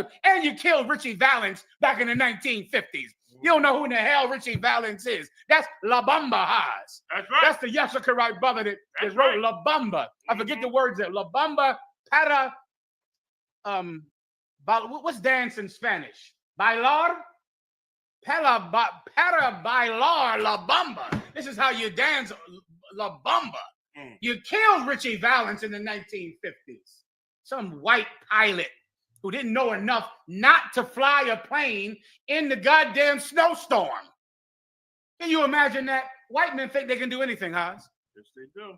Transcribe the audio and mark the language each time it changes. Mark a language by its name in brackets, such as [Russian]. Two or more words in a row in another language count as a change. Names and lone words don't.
[English] And you killed Richie Valens back in the 1950s. You don't know who in the hell Richie Valens is. That's La Bamba Haas. That's right. That's the Yashakarite brother that wrote La Bamba. I forget the words there. La Bamba para what's dance in Spanish? [Spanish] Bailar? Para bailar La Bamba. [English] This is how you dance La Bamba. You killed Richie Valens in the 1950s. Some white pilot who didn't know enough not to fly a plane in the goddamn snowstorm. Can you imagine that? White men think they can do anything, Hans.